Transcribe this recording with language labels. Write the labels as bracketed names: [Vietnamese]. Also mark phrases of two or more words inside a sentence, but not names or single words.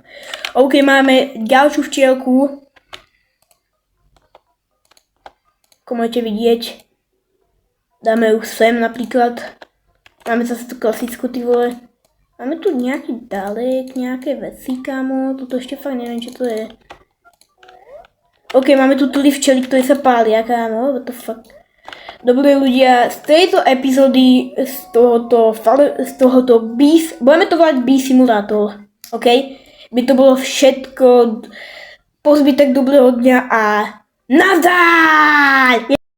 [Slovak] OK, máme ďalšiu včielku. Ako môžete vidieť. Dáme ju sem napríklad. Máme zase tú klasickú, ty vole. Máme tu nejaký dalek, nejaké veci, kámo. Toto ešte fakt neviem, čo to je. OK, máme tu 3 včely, ktoré sa pália, kámo. [English] What the fuck. [Slovak] Dobre ľudia, z tejto epizódy, z tohoto budeme to volať Bee Simulátor. OK? By to bolo všetko. Po zbytek dobrého dňa a nazdar!